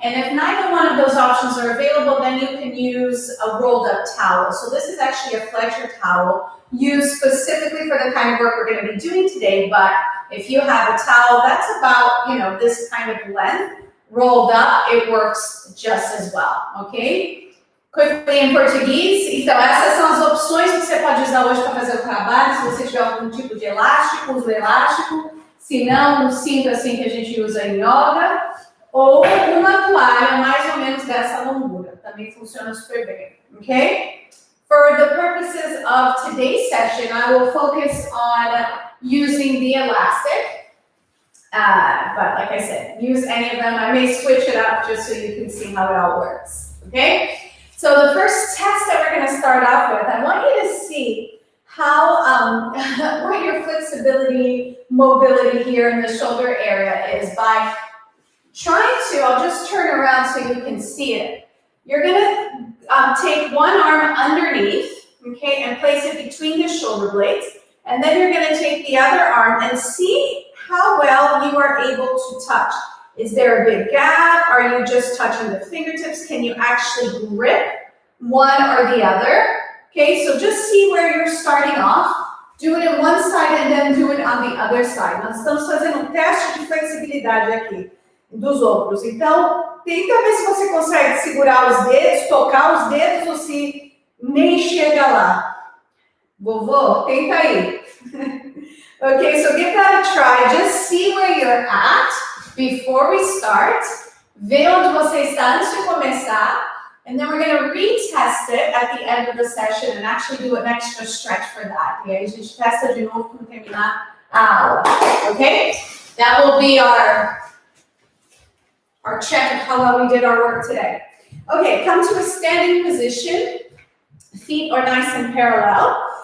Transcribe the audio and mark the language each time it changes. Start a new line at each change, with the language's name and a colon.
English: And if neither one of those options are available, then you can use a rolled up towel. So this is actually a flexure towel used specifically for the kind of work we're going to be doing today. But if you have a towel that's about, this kind of length, rolled up, it works just as well, okay?
Portuguese: Quickly em português, então essas são as opções que você pode usar hoje para fazer o trabalho. Se você tiver algum tipo de elástico, use o elástico. Se não, um cinto assim que a gente usa em yoga. Ou uma toalha mais ou menos dessa longura. Também funciona super bem, okay?
English: For the purposes of today's session, I will focus on using the elastic. But like I said, use any of them. I may switch it up just so you can see how it all works, okay? So the first test that we're going to start off with, I want you to see how, what your flexibility, mobility here in the shoulder area is by trying to, I'll just turn around so you can see it. You're going to take one arm underneath, okay, and place it between the shoulder blades. And then you're going to take the other arm and see how well you are able to touch. Is there a big gap? Are you just touching the fingertips? Can you actually grip one or the other? Okay, so just see where you're starting off. Do it on one side and then do it on the other side.
Portuguese: Nós estamos fazendo um teste de flexibilidade aqui dos ombros. Então, tenta ver se você consegue segurar os dedos, tocar os dedos ou se nem chega lá. Vovô, tenta aí.
English: Okay, so give that a try. Just see where you're at before we start.
Portuguese: Vê onde você está antes de começar.
English: And then we're going to retest it at the end of the session and actually do an extra stretch for that.
Portuguese: E aí a gente testa de novo quando terminar a aula. Okay?
English: That will be our check of how well we did our work today. Okay, come to a standing position. Feet are nice and parallel.